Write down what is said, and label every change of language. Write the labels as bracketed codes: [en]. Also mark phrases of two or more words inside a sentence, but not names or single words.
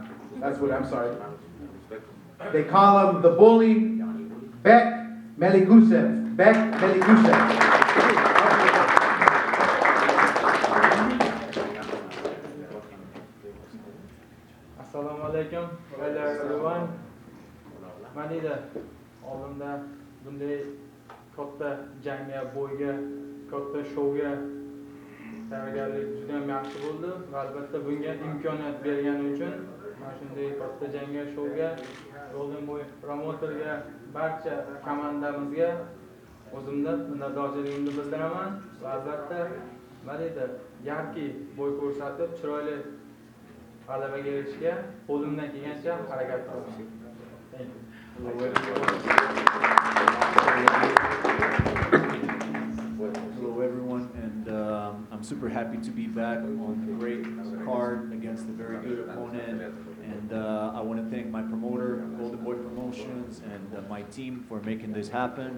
[en] That's what I'm sorry. They call him the bully, Bek Meligusev. Bek Meligusev. [uz] Assalomu alaykum. [en] Hello everyone. [uz] Manida oldimda bunday katta jangga, bo'yga, katta shouga tayyorgarlik juda ham yaxshi bo'ldi. Va albatta bunga imkoniyat bergani uchun mana shunday katta jangga, shouga, Golden Boy promoterga, barcha komandamizga o'zimdan minnatdorchiligimni bildiraman. Va albatta Manida yarki bo'y ko'rsatib, chiroyli g'alabaga erishishga qo'limdan kelgancha harakat qilaman. [en] Hello everyone, and I'm super happy to be back on a great card against a very good opponent, and I want to thank my promoter, Golden Boy Promotions, and my team for making this happen.